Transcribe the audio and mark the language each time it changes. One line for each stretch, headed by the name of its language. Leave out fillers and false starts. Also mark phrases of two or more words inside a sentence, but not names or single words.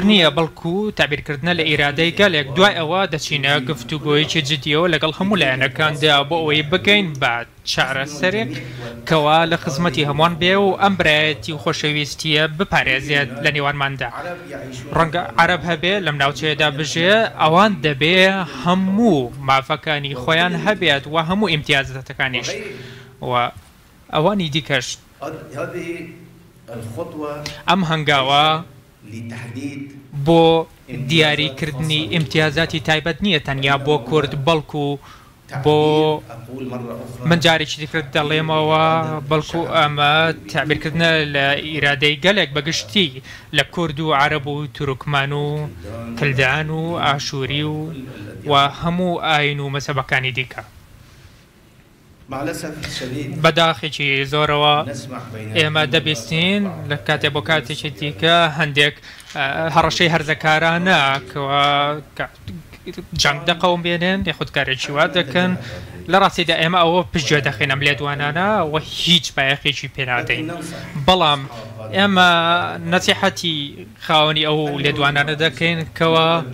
Central Kurdish: نییە بەڵکو تابیرکردنە لە ئیرادەی گەلێک دوای ئەوە دەچینە گفتوگۆیەکی جدیەوە لەگەڵ هەموو لایەنەکاندا بۆ ئەوەی بگەین بە چارەسەرێک کەوا لە خزمەتی هەمووان بێ و ئەم برایەتی و خۆشەویستیە بپارێزێت لە نێوانماندا ڕەنگە عەرەب هەبێ لەم ناوچەیەدا بژێ ئەوان دەبێ هەموو مافەکانی خۆیان هەبێت و هەموو ئیمتیازەتەکانیش و ئەوانی دیکەش
Arabic: هذه الخطوة
Central Kurdish: ئەم هەنگاوە
Arabic: لتحديد
Central Kurdish: بۆ دیاریکردنی ئیمتیازاتی تایبەت نییە تەنیا بۆ کورد بەڵکو بۆ
Arabic: أقول مرة أخرى
Central Kurdish: من جارێکی دیکرد دەڵێمەوە بەڵکو ئەمە تعبیرکردنە لە ئیرادەی گەلێک بەگشتی لە کورد و عەرەب و توروکمان و کلدان و ئاشووری و هەموو ئاین و مەسەبەکانی دیکە
Arabic: مع الأسف الشديد
Central Kurdish: بەداخێکی زۆرەوە
Arabic: نسمح بين
Central Kurdish: ئێمە دەبیستین لە کاتێ بۆ کاتێکی دیکە هەندێک هەڕەشەی هەرزەکارانە کەوا جەنگ دەقەوم بێنێن یاخودکارێکی وا دەکەن لە ڕاستیدا ئێمە ئەوە پشتگوێ دەخێنە لێدوانانە و هیچ بایەخێکی پێنادەین بەڵام ئێمە نەسیحەتی خاوەنی ئەو لێدوانانە دەکەین کەوە